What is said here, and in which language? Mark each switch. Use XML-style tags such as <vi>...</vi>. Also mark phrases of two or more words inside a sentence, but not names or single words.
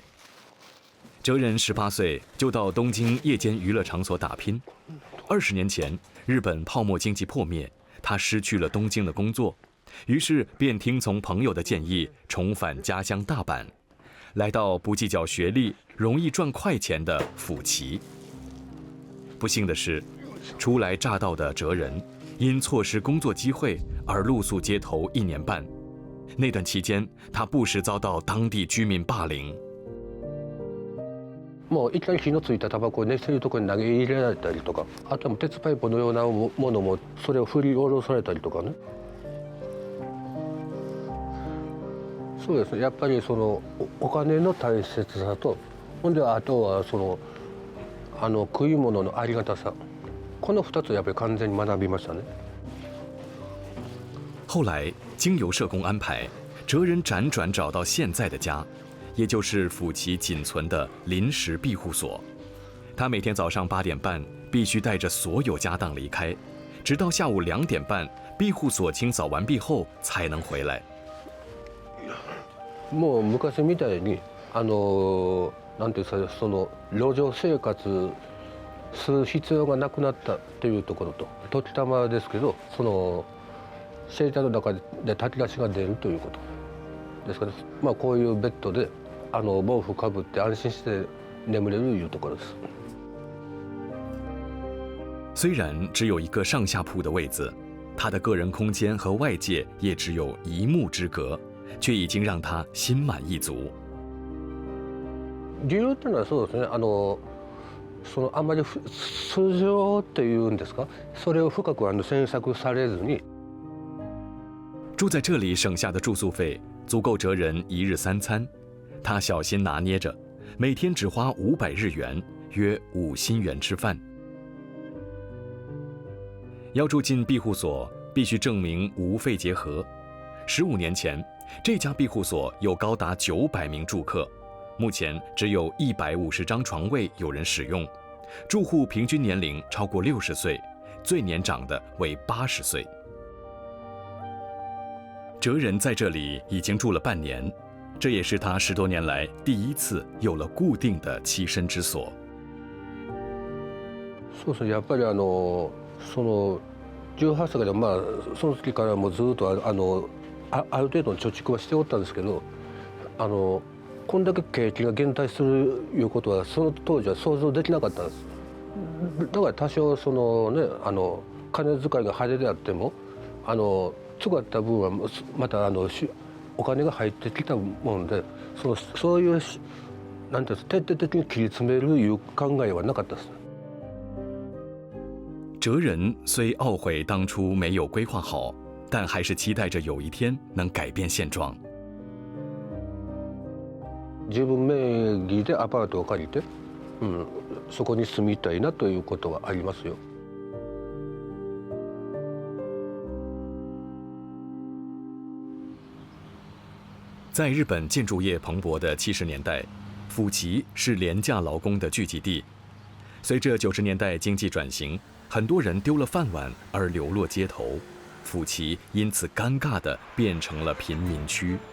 <zh>哲人18岁就到东京夜间娱乐场所打拼。20年前，日本泡沫经济破灭，他失去了东京的工作，于是便听从朋友的建议，重返家乡大阪，来到不计较学历、容易赚快钱的府旗。不幸的是，初来乍到的哲人因错失工作机会而露宿街头1年半。那段期间，他不时遭到当地居民霸凌。</zh> <ja>もういきなり火のついたタバコを熱せるところに投げ入れられたりとか、あとは鉄パイプのようなものもそれを振り下ろされたりとかね。そうですね、やっぱりお金の大切さと、ほんであとは食い物のありがたさ、この2つやっぱり完全に学びましたね。</ja> <zh>后来经由社工安排，哲人辗转找到现在的家，也就是府旗仅存的临时庇护所。他每天早上8点半必须带着所有家当离开，直到下午2点半，庇護所清掃完毕后才能回来。もう昔みたいになんていうか路上生活する必要がなくなったっていうところと、時たまですけどシェルターの中で炊き出しが出るということですから、こういうベッドで毛布かぶって安心して眠れるいうところです。虽然只有一个上下铺的位子，他的个人空间和外界也只有1目之隔，却已经让他心满意足。</zh> <ja>理由っていうのはそうですね、あまり素性っていうんですか、それを深く詮索されずに。</ja> <zh>住在这里省下的住宿费足够哲人1日3餐，他小心拿捏着，每天只花500日元，约5新元吃饭。要住进庇护所，必须证明无肺结核。15年前，这家庇护所有高达900名住客，目前只有150张床位有人使用，住户平均年龄超过60岁，最年长的为80岁。哲人在这里已经住了半年， 这也是他10多年来第一次有了固定的栖身之所。</zh> <ja>そうですね、やっぱりその18歳からその時からもうずっとある程度の貯蓄はしておったんですけど、こんだけ景気が減退するいうことはその当時は想像できなかったんです。だから多少そのね金遣いが派手であっても使った分はまたお金が入ってきたもので、そういうなんていうんですか、徹底的に切り詰めるいう考えはなかったです。</ja> <zh>哲人虽懊悔当初没有规划好，但还是期待着有一天能改变现状。</zh> <ja>自分名義でアパートを借りて、そこに住みたいなということはありますよ。</ja> <zh>在日本建筑业蓬勃的70年代，府崎是廉价劳工的聚集地。随着90年代经济转型，很多人丢了饭碗而流落街头，府崎因此尴尬地变成了贫民区。</zh>